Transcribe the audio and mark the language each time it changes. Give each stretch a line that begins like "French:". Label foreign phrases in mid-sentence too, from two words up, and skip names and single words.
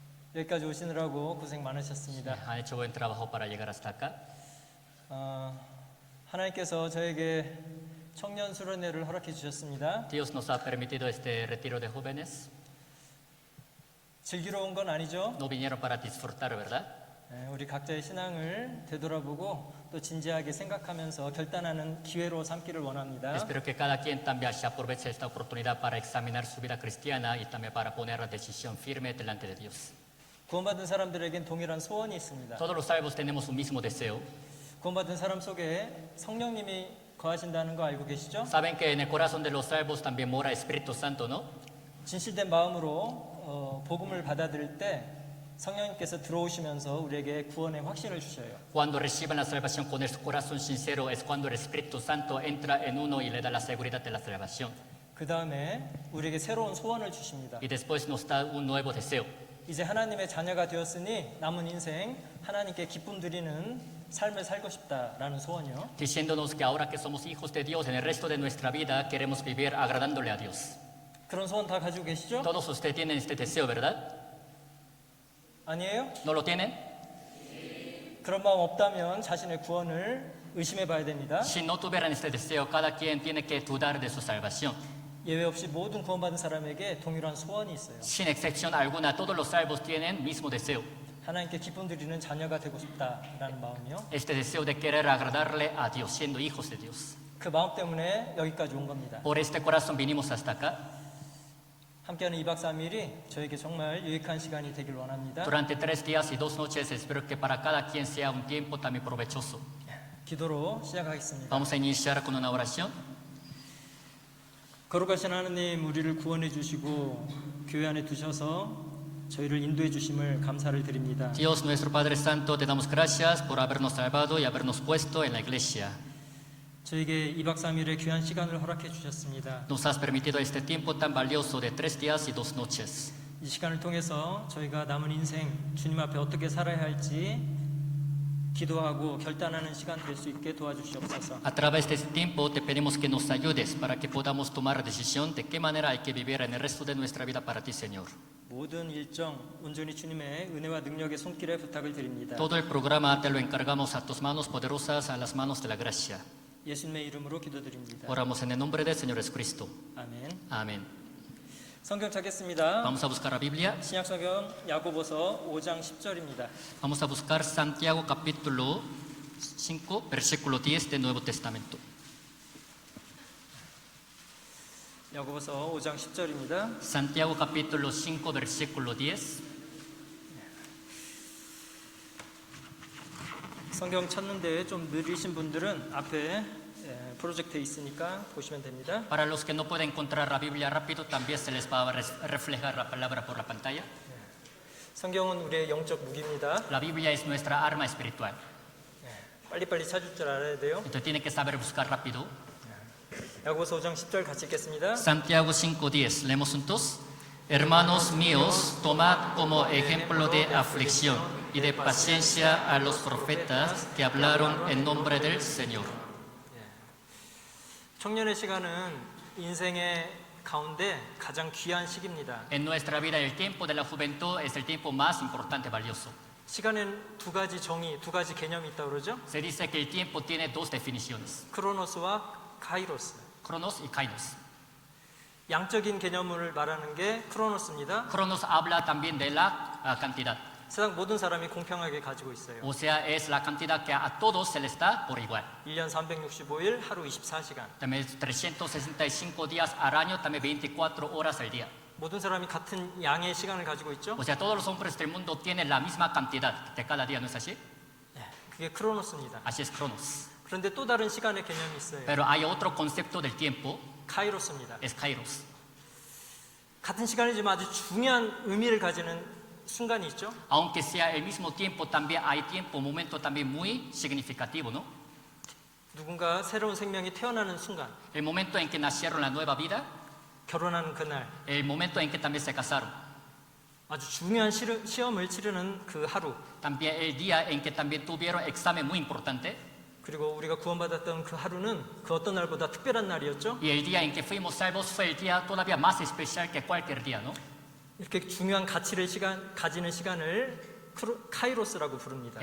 Korean: 여기까지 오시느라고 고생 많으셨습니다.
Spanish: Han hecho buen trabajo para llegar hasta acá.
Korean: 하나님께서 저에게 청년 수련회를 허락해 주셨습니다.
Spanish: Dios nos ha permitido este retiro de jóvenes.
Korean: 즐기러 온 건 아니죠?
Spanish: No vinieron para disfrutar, ¿verdad?
Korean: 우리 각자의 신앙을 되돌아보고 또 진지하게 생각하면서 결단하는 기회로 삼기를 원합니다.
Spanish: Espero que cada quien también se aproveche esta oportunidad para examinar su vida cristiana y también para poner la decisión firme delante de Dios.
Korean: 구원받은 사람들에겐 동일한 소원이 있습니다.
Spanish: Todos los salvos tenemos un mismo deseo.
Korean: 구원받은 사람 속에 성령님이 거하신다는 거 알고 계시죠?
Spanish: Saben que en el corazón de los salvos también mora Espíritu Santo, ¿no?
Korean: 진실된 마음으로 복음을 받아들일 때 성령님께서 들어오시면서 우리에게 구원의 확신을 주셔요.
Spanish: Cuando reciben la salvación con el corazón sincero es cuando el Espíritu Santo entra en uno y le da la seguridad de la salvación.
Korean: 그 다음에 우리에게 새로운 소원을 주십니다.
Spanish: Y después nos da un nuevo deseo.
Korean: 이제 하나님의 자녀가 되었으니 남은 인생 하나님께 기쁨 드리는 삶을 살고 싶다라는 소원이요.
Spanish: Diciéndonos que ahora que somos hijos de Dios, en el resto de nuestra vida queremos vivir agradándole a Dios.
Korean: 그런 소원 다 가지고 계시죠?
Spanish: Todos ustedes tienen este deseo, ¿verdad?
Korean: 아니에요?
Spanish: ¿No lo tienen?
Korean: 그런 마음 없다면 자신의 구원을 의심해 봐야 됩니다.
Spanish: Si no tuvieran este deseo, cada quien tiene que dudar de su salvación.
Korean: 예외 없이 모든 구원받은 사람에게 동일한 소원이 있어요.
Spanish: Sin excepción alguna, todos los salvos tienen el mismo deseo.
Korean: 하나님께 기쁨 드리는 자녀가 되고 싶다라는 마음이요.
Spanish: Este deseo de querer agradarle a Dios, siendo hijos de Dios.
Korean: 그 마음 때문에 여기까지 온 겁니다.
Spanish: Por este corazón vinimos hasta acá.
Korean: 함께하는 2박 3일이 저에게 정말 유익한 시간이 되길 원합니다.
Spanish: Durante 3 días y 2 noches, espero que para cada quien sea un tiempo también provechoso.
Korean: 기도로 시작하겠습니다.
Spanish: Vamos a iniciar con una oración.
Korean: 거룩하신 하나님, 우리를 구원해 주시고 교회 안에 두셔서 저희를 인도해 주심을 감사를 드립니다.
Spanish: Dios nuestro Padre Santo, te damos gracias por habernos salvado y habernos puesto en la iglesia.
Korean: 저에게 2박 3일의 귀한 시간을 허락해 주셨습니다.
Spanish: Nos has permitido este tiempo tan valioso de 3 días y 2 noches.
Korean: 이 시간을 통해서 저희가 남은 인생 주님 앞에 어떻게 살아야 할지 기도하고 결단하는 시간 될 수 있게 도와주시옵소서.
Spanish: A través de este tiempo te pedimos que nos ayudes para que podamos tomar la decisión de qué manera hay que vivir en el resto de nuestra vida para ti, Señor.
Korean: 모든 일정 온전히 주님의 은혜와 능력의 손길에 부탁을 드립니다.
Spanish: Todo el programa te lo encargamos a tus manos poderosas, a las manos de la gracia.
Korean: 예수님의 이름으로 기도드립니다.
Spanish: Oramos en el nombre del Señor Jesucristo.
Korean: 아멘.
Spanish: Amén.
Korean: 성경 찾겠습니다.
Spanish: Vamos a buscar la Biblia.
Korean: 신약 성경 야고보서 5장 10절입니다.
Spanish: Vamos a buscar Santiago capítulo 5, versículo 10 del Nuevo Testamento.
Korean: 야고보서 5장 10절입니다.
Spanish: Santiago capítulo 5, versículo 10.
Korean: 성경 찾는데 좀 느리신 분들은 앞에 프로젝트에 있으니까 보시면 됩니다.
Spanish: Para los que no pueden encontrar la Biblia rápido, también se les va a reflejar la palabra por la pantalla.
Korean: 성경은 우리의 영적 무기입니다.
Spanish: La Biblia es nuestra arma espiritual.
Korean: 빨리빨리 찾을 줄 알아야 돼요.
Spanish: Entonces tiene que saber buscar rápido.
Korean: 야고보서 5장 10절 같이 읽겠습니다.
Spanish: Santiago 5:10. Leemos juntos. Hermanos míos, tomad como ejemplo de aflicción y de paciencia a los profetas que hablaron en nombre del Señor.
Korean: 청년의 시간은 인생의 가운데 가장 귀한 시기입니다.
Spanish: En nuestra vida el tiempo de la juventud es el tiempo más importante, valioso.
Korean: 시간엔 두 가지 정의, 두 가지 개념이 있다고 그러죠.
Spanish: Se dice que el tiempo tiene 2 definiciones,
Korean: 크로노스와 카이로스.
Spanish: cronos y kairos.
Korean: 양적인 개념을 말하는 게 크로노스입니다.
Spanish: Cronos habla también de la cantidad,
Korean: 세상 모든 사람이 공평하게 가지고 있어요.
Spanish: o sea, es la cantidad que a todos se les da por igual.
Korean: 1년 365일, 하루 24시간.
Spanish: También 365 días al año, también 24 horas al día.
Korean: 모든 사람이 같은 양의 시간을 가지고 있죠.
Spanish: O sea, todos los hombres del mundo tienen la misma cantidad de cada día, ¿no es así?
Korean: 그게 크로노스입니다.
Spanish: Así es Cronos.
Korean: 그런데 또 다른 시간의 개념이 있어요.
Spanish: Pero hay otro concepto del tiempo,
Korean: 카이로스입니다.
Spanish: es Kairos.
Korean: 같은 시간이지만 아주 중요한 의미를 가지는 순간이 있죠.
Spanish: Aunque sea el mismo tiempo, también hay tiempo, un momento también muy significativo, ¿no?
Korean: 누군가 새로운 생명이 태어나는 순간,
Spanish: El momento en que nacieron la nueva vida,
Korean: 결혼하는 그날,
Spanish: el momento en que también se casaron,
Korean: 아주 중요한 시험을 치르는 그 하루,
Spanish: también el día en que también tuvieron examen muy importante,
Korean: 그리고 우리가 구원받았던 그 하루는 그 어떤 날보다 특별한 날이었죠.
Spanish: y el día en que fuimos salvos fue el día todavía más especial que cualquier día, ¿no?
Korean: 이렇게 중요한 가치를 가지는 시간을 카이로스라고 부릅니다.